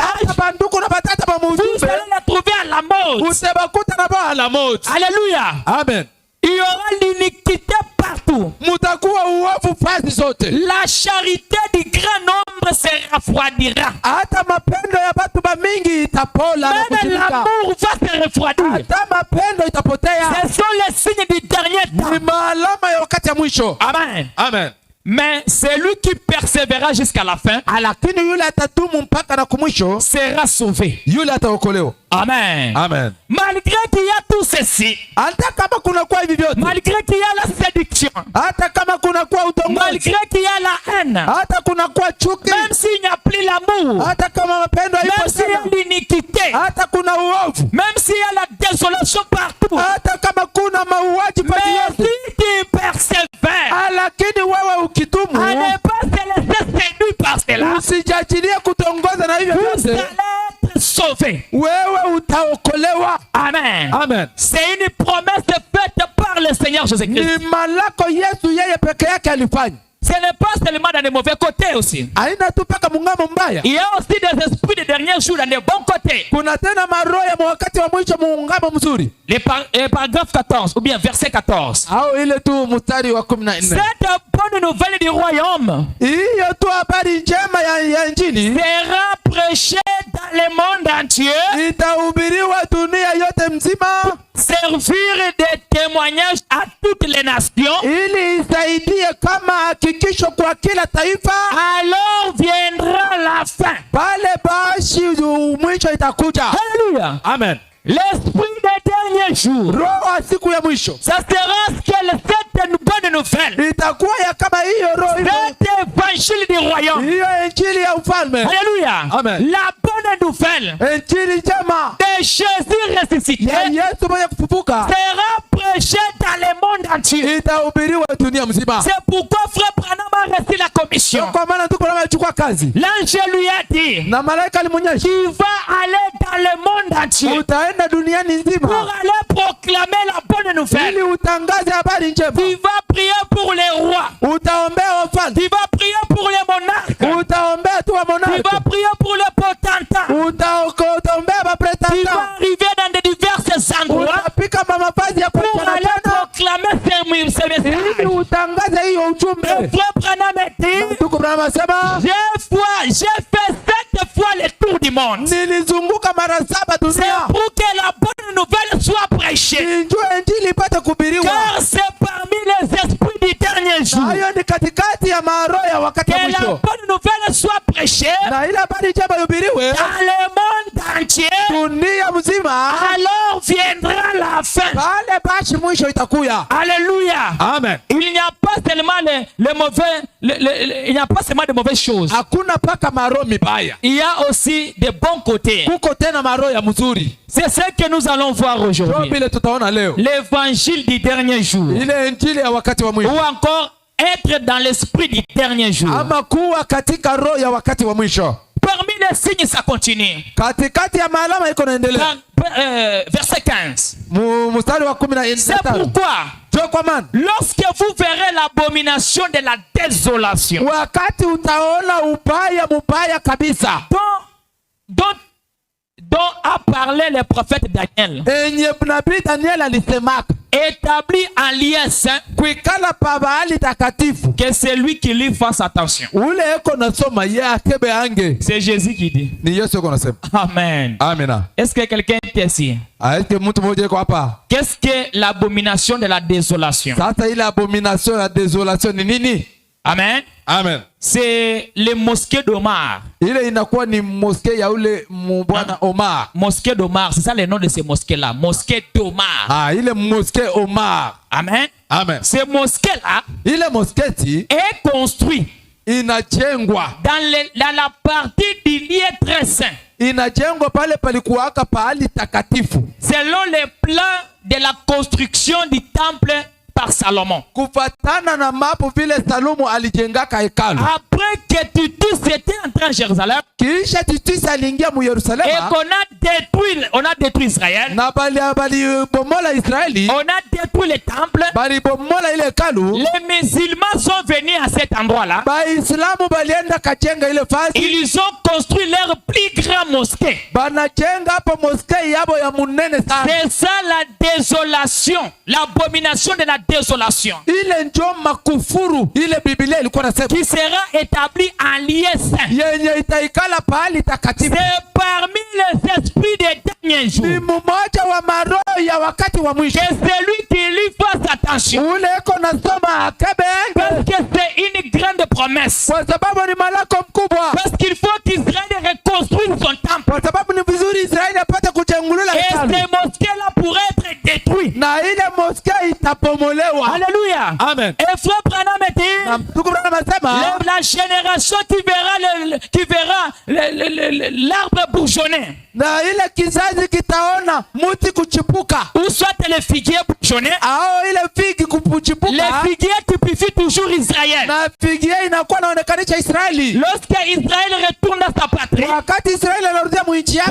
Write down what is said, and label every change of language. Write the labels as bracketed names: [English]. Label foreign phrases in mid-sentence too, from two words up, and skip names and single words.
[Swahili] Hata banduku na batata ba [French] vous [Swahili] mujumbe. [French] allez les trouver à la mode. [Swahili] Usebakuta na ba [French] la mode. Alléluia. [Swahili] Amen. [French] Il y aura l'iniquité partout. [Swahili] Mutakuwa uovu fazi zote. [French] La charité du grand nombre se refroidira. [Swahili] Hata mapendo ya batu ba mingi itapola na [French] Même [Swahili] kuchimika. [French] l'amour va se refroidir. [Swahili] Hata mapendo itapotea. [French] Ce sont les signes du dernier [Swahili] Ni [French] temps. [Swahili] maalama ya wakati ya mwisho. Amen. Amen. [French] Mais celui qui persévérera jusqu'à la fin [Swahili] Lakini yule atatumu mpaka na kumwisho, [French] sera sauvé. [Swahili] yule ataokolewa. Amen. Amen. [French] Malgré qu'il y a tout ceci, [Swahili] Hata kama kuna kwa hivi vyote, [French] malgré qu'il y a la séduction, [Swahili] hata kama kuna kwa utongozi, [French] malgré qu'il y a la haine, [Swahili] hata kuna kwa chuki, [French] même s'il n'y a plus l'amour, [Swahili] hata kama mapendo [French] même [Swahili] haipo [French] s'il y a [Swahili] tena, [French] l'iniquité, [Swahili] hata kuna uovu, [French] même s'il y a la désolation partout, [Swahili] hata kama kuna mauaji pati [French] mais [Swahili] yote, [French] si tu persévères [Swahili] lakini wewe [French] à [Swahili] ukitumu, [French] ne pas se laisser séduire par cela, [Swahili] usijachilie kutongoza na hivyo [French] vous [Swahili] vyote, [French] allez être sauvés. [Swahili] wewe utaokolewa. Amen. Amen. [French] C'est une promesse faite par le Seigneur Jésus-Christ. [Swahili] Ni malako Yesu yeye peke yake alifanya. [French] Ce n'est pas seulement dans les mauvais côtés aussi. [Swahili] Haina tu paka mungamo mbaya. [French] Il y a aussi des esprits de derniers jours dans les bons côtés. [Swahili] Kuna tena maroho ya wakati wa mwisho muungamo mzuri. [French] Paragraphe 14 ou bien verset 14. [Swahili] Au ile tu mstari wa 14. [French] Cette bonne nouvelle du royaume [Swahili] Hiyo tu habari njema ya Injili [French] sera prêchée dans le monde entier, [Swahili] itahubiriwa dunia yote mzima, [French] servir de témoignage à toutes les nations. [Swahili] ili isaidie kama hakikisho kwa kila taifa. [French] Alors viendra la fin. [Swahili] Pale basi mwisho itakuja. [French] Alléluia. [Swahili] Amen. [French] L'esprit des derniers jours. [Swahili] Roho wa siku ya mwisho [French] Ça sera ce que cette bonne nouvelle. [Swahili] itakuwa ya kama hiyo roho [French] Cet évangile du royaume. [Swahili] hiyo Injili ya ufalme. [French] Alléluia. [Swahili] Amen. [French] La bonne nouvelle [Swahili] Injili njema [French] de Jésus ressuscité [Swahili] ya Yesu mwenye kufufuka [French] sera prêchée dans le monde entier. [Swahili] itahubiriwa dunia mzima. [French] C'est pourquoi frère Branham a reçu la commission. [Swahili] Kwa maana tuko na chukua kazi [French] L'ange lui a dit, [Swahili] na malaika alimwonyesha, [French] tu vas aller dans le monde entier [Swahili] utaenda duniani [French] pour [Swahili] nzima [French] aller proclamer la bonne nouvelle. [Swahili] ili utangaze habari njema. [French] Tu vas prier pour les rois. [Swahili] Utaombea wafalme, [French] Tu vas prier pour les monarques. [Swahili] utaombea tu wa [French] Tu [Swahili] monarque, [French] vas prier pour les potentats. [Swahili] utaombea [French] Tu vas [Swahili] mapretanta, [French] arriver dans de divers endroits [Swahili] utapika mavazi ya [French] pour [Swahili] kuachana [French] aller [Swahili] tena [French] proclamer ce [Swahili] ili [French] message. [Swahili] utangaze hiyo [French] Le [Swahili] ujumbe. [French] frère Branham a dit, [Swahili] Ndugu Branham asema, [French] j'ai fait 7 fois le tour du monde. [Swahili] nilizunguka mara 7 [French] C'est [Swahili] dunia [French] pour que la bonne nouvelle soit prêchée. [Swahili] njoo Injili ipate kuhubiriwa. [French] Car c'est parmi les esprits du dernier jour [Swahili] Na hiyo ni katikati ya maroho ya wakati wa [French] que la [Swahili] mwisho, [French] bonne nouvelle soit prêchée [Swahili] na ile habari njema ihubiriwe [French] dans le monde entier. [Swahili] dunia mzima. [French] Alors viendra la fin. [Swahili] Pale basi mwisho itakuya. [French] Alléluia. [Swahili] Amen. [French] Il n'y a pas seulement les mauvais, il n'y a pas seulement de mauvaises choses. [Swahili] Hakuna paka maroho mibaya, [French] Il y a aussi des bons côtés. [Swahili] kuko tena maroho ya mzuri. [French] C'est ce que nous allons voir [Swahili] Ndio [French] aujourd'hui. [Swahili] vile tutaona leo [French] L'évangile du dernier jour. [Swahili] ile Injili ya wakati wa [French] Ou [Swahili] mwisho, [French] encore être dans l'esprit du dernier jour. [Swahili] ama kuwa katika roho ya wakati wa mwisho. [French] Parmi les signes, ça continue. [Swahili] Katikati ya maalama iko naendelea. [French] Verset 15. [Swahili] Mstari wa [French] C'est [Swahili] 15. [French] pourquoi [Swahili] Njoo kwa maana [French] lorsque vous verrez l'abomination de la désolation, [Swahili] wakati utaona ubaya mubaya kabisa, [French] dont a parlé le prophète Daniel, [Swahili] enye nabii Daniel alisemaka, [French] établi en lien saint, [Swahili] kuikala pa bahali takatifu, [French] que c'est lui qui lui fasse attention. [Swahili] ule eko nasoma ye akebe ange. [French] C'est Jésus qui dit. [Swahili] Ni Yesu eko nasema. [French] Amen. [Swahili] Amina. [French] Est-ce que quelqu'un est ici? [Swahili] Aeke mtu mmoja eko hapa. [French] Qu'est-ce que l'abomination de la désolation? [Swahili] Sasa ile abomination ya desolation ni nini? [French] Amen. [Swahili] Amen. [French] C'est le mosquée d'Omar. [Swahili] Ile inakuwa ni mosquée ya ule bwana Omar. [French] Mosquée d'Omar, c'est ça le nom de ces mosquées-là. Mosquée d'Omar. [Swahili] Ah, ile mosquée Omar. [French] Amen. [Swahili] Amen. [French] Ces mosquées-là [Swahili] Ile mosquée ti [French] est construite [Swahili] inajengwa [French] dans la partie du lieu très saint, [Swahili] inajengwa pale palikuwaka pahali takatifu, [French] selon les plans de la construction du temple par Salomon. [Swahili] kufatana na mapo vile Salomo alijengaka hekalu. [French] Après que Titus était entré en Jérusalem [Swahili] Kisha Titus aliingia mu [French] et [Swahili] Yerusalema [French] qu'on a détruit Israël, [Swahili] na bali bomola Israeli, [French] on a détruit le temple, [Swahili] bali bomola ile hekalu, [French] les musulmans sont venus à cet endroit-là. [Swahili] Baislamu balienda kajenga ile fasi, [French] Ils ont construit leur plus grand mosquée. [Swahili] banajenga hapo mosquée yabo ya munene sana. [French] C'est ça la désolation, l'abomination de la désolation, [Swahili] Ile njo makufuru ile Biblia ilikuwa nasema, [French] qui sera établie en lieu saint. [Swahili] yenye itaikala pahali takatifu. [French] C'est parmi les esprits des derniers [Swahili] Ni [French] jours [Swahili] mmoja wa maroho ya wakati wa mwisho. [French] que celui qui lui fasse attention, [Swahili] Ule eko nasoma akebe [French] parce [Swahili] enge, [French] que c'est une grande promesse, [Swahili] kwa sababu ni malako mkubwa, [French] parce qu'il faut qu'Israël reconstruise son temple [Swahili] kwa sababu ni vizuri Israeli apate kujengulula [French] et ces [Swahili] hekalu, [French] mosquées-là pourraient être détruites. [Swahili] na ile mosquée itapomolewa. [French] Alléluia. [Swahili] Amen. [French] Et frère Branham [Swahili] Na [French] dit, [Swahili] ndugu Branham anasema [French] la génération qui verra l'arbre bourgeonner, [Swahili] na ile kizazi kitaona muti kuchipuka, [French] ou soit le figuier bourgeonner. [Swahili] ao ile figi kuchipuka, [French] Le figuier typifie toujours Israël. [Swahili] na figi inakuwa naonekanisha Israeli. [French] Lorsque Israël retourne à sa patrie, [Swahili] Wakati Israeli anarudia mwinchi [French] Frère